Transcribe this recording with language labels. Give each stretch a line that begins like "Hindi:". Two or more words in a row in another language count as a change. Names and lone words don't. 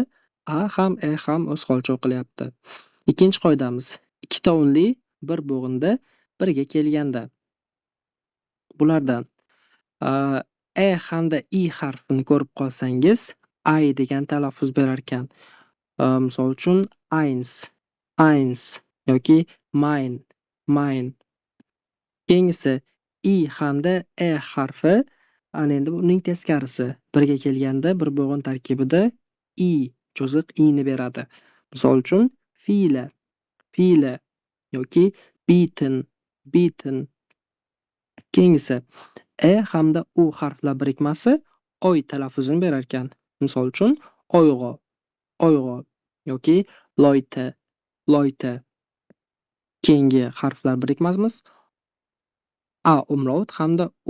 Uzbek: A ham E ham o'z holicha o'qilyapti. Ikkinchi qoidamiz. Ikkita unli bir bo'g'inda birga kelganda. Bulardan E hamda I harfini ko'rib qolsangiz, ay degan talaffuz berar ekan. Misol uchun
German: eins, eins
Uzbek: yoki
German: mein, mein.
Uzbek: Keyingisi I hamda E harfi ana endi uning teskarisi birga kelganda bir bo'g'in tarkibida I cho'ziq i'ni beradi. Misol uchun
German: viele, viele
Uzbek: yoki
German: bieten, bieten.
Uzbek: Keyingisi E hamda U harflar birikmasi oy talaffuzini berar ekan. Misol uchun oyg'o, oyg'o yoki
German: Leute, Leute.
Uzbek: Keyingi harflar birikmasimiz A umlaut hamda U.